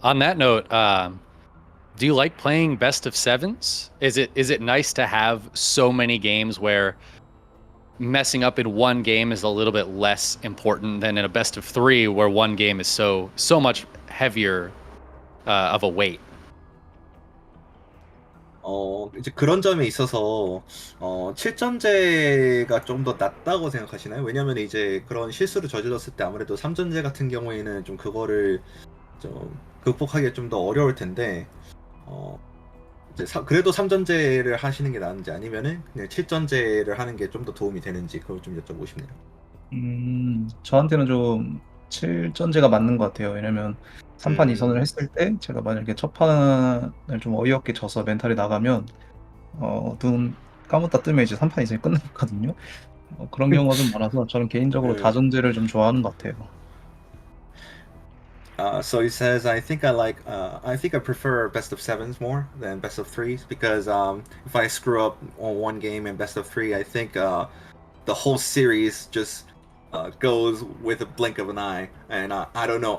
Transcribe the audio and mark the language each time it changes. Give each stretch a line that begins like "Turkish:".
English: On that note, do you like playing best of sevens? Is it nice to have so many games where messing up in one game is a little bit less important than in a best of 3 where one game is so much heavier of a weight?
Korean: 이제 그런 점에 있어서 7전제가 좀 더 낫다고 생각하시나요? 왜냐면 이제 그런 실수를 저질렀을 때 아무래도 3전제 같은 경우에는 좀 그거를 좀 극복하기가 좀 더 어려울 텐데 이제 그래도 3전제를 하시는 게 나은지 아니면은 그냥 7전제를 하는 게 좀 더 도움이 되는지 그걸 좀 여쭤보고 싶네요. 저한테는 좀 7전제가 맞는 것 같아요. 왜냐면 3판 2선을 음, 했을 때 제가 만약에 첫 판을 좀 어이없게 져서 멘탈이 나가면 눈 감았다 뜨면 이제 3판 2선이 끝났거든요. 그런 경우가 좀 많아서 저는 개인적으로 네. 다전제를 좀 좋아하는 것 같아요.
English: So he says, I think I prefer best of sevens more than best of threes because if I screw up on one game in best of three, I think the whole series just goes with a blink of an eye. And I don't know.